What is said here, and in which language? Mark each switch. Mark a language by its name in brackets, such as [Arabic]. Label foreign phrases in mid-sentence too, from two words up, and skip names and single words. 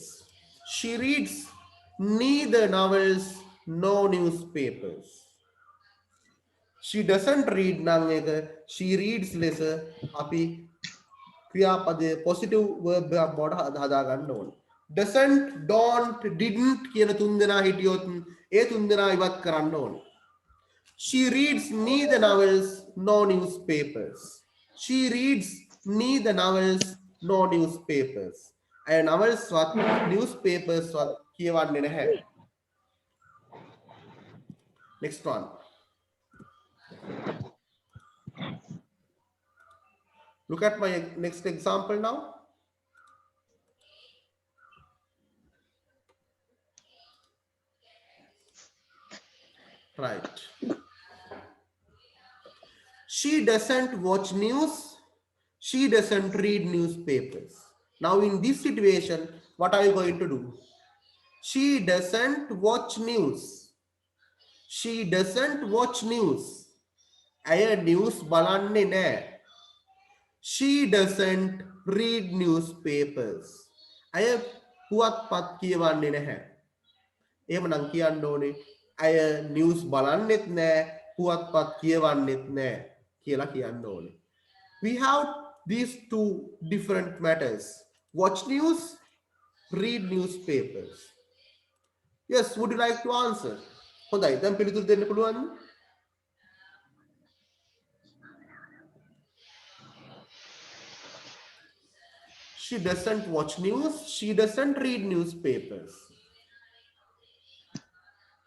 [English] She reads neither novels no newspapers. She doesn't read [Sinhala] නම් එක [English] she reads less [Sinhala] අපි ක්‍රියාපදයේ [English] positive verb [Sinhala] එකක් බවට හදා ගන්න ඕනේ. [English] doesn't don't didn't [Sinhala] කියන තුන් දෙනා හිටියොත් ඒ තුන් දෙනා ඉවත් කරන්න ඕනේ. [English] She reads neither novels no newspapers. She reads neither novels no newspapers. [Sinhala] අය novels වත් newspapers වත් කියවන්නේ නැහැ. [English] Next one. Look at my next example now. Right. She doesn't watch news. She doesn't read newspapers. Now in this situation, what are you going to do? She doesn't watch news. She doesn't watch news. [Sinhala] අය news බලන්නේ නැහැ. [English] She doesn't read newspapers. [Sinhala] අය පුවත්පත් කියවන්නේ නැහැ. එහෙමනම් කියන්න ඕනේ අය news බලන්නෙත් නැහැ, පුවත්පත් කියවන්නෙත් නැහැ කියලා කියන්න ඕනේ. [English] We have these two different matters. Watch news, read newspapers. Yes, would you like to answer? [Sinhala] හොඳයි, දැන් පිළිතුරු දෙන්න පුළුවන්ද? [English] She doesn't watch news. She doesn't read newspapers.